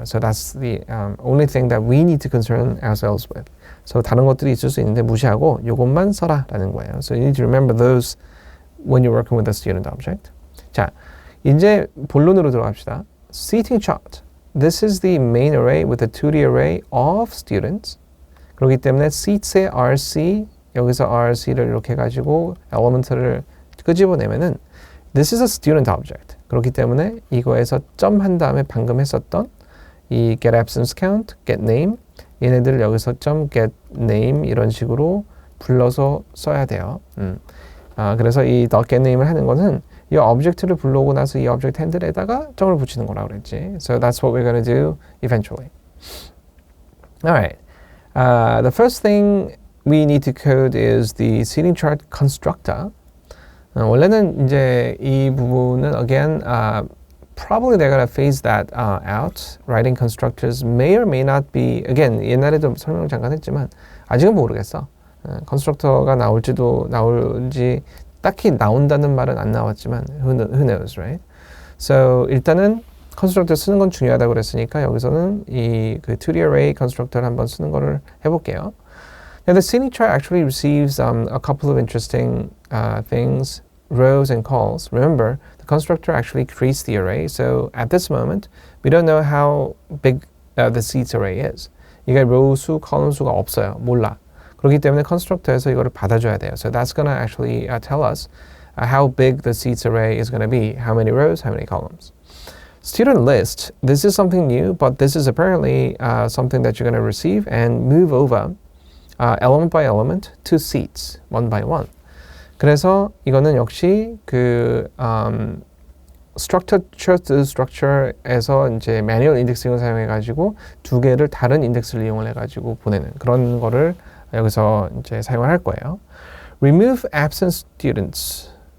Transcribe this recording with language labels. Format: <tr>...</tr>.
<en>So that's the only thing that we need to concern ourselves with.</en> <ko>So 다른 것들이 있을 수 있는데 무시하고 요것만 써라라는 거예요.</ko> <en>So you need to remember those when you're working with a student object.</en> <ko>자, 이제 본론으로 들어갑시다.</ko> <en>Seating chart. This is the main array with a 2D array of students.</en> <ko>그렇기 때문에 seats의 RC 여기서 RC를 이렇게 해가지고 element를 끄집어내면은</ko> <en>this is a student object.</en> <ko>그렇기 때문에 이거에서 점 한 다음에 방금 했었던 이 get absence count, get name 얘네들을 여기서 점 get name 이런 식으로 불러서 써야 돼요. 그래서 이 get name을 하는 것은 이 object를 불러오고 나서 이 object handle에다가 점을 붙이는 거라고 그랬지.</ko> <en>So that's what we're going to do eventually. Alright. The first thing we need to code is the seating chart constructor.</en> <ko>원래는 이제 이 부분은</ko> <en>again probably they're gonna phase that out. Writing constructors may or may not be again</en> <ko>옛날에도 설명을 잠깐 했지만 아직은 모르겠어. constructor가 나올지 딱히 나온다는 말은 안 나왔지만</ko> <en>who knows, right?</en> <ko>So 일단은 constructor 쓰는 건 중요하다고 그랬으니까 여기서는 이 그 2D array constructor 한번 쓰는 거를 해볼게요.</ko> <en>Now the seating chart actually receives a couple of interesting things, rows and calls. Remember, the constructor actually creates the array, so at this moment, we don't know how big the seats array is.</en> <ko>이게 row 수, column 수가 없어요. 몰라. 그렇기 때문에 constructor에서 이거를 받아줘야 돼요.</ko> <en>So that's going to actually tell us how big the seats array is going to be, how many rows, how many columns. Student list, this is something new, but this is apparently something that you're going to receive and move over element by element to seats, one by one.</en> <ko>그래서 이거는 역시 그 structure에서 이제 manual indexing을 사용해가지고 두 개를 다른 인덱스를 이용을 해가지고 보내는 그런 거를 여기서 이제 사용을 할 거예요.</ko> <en>Remove absent students.</en>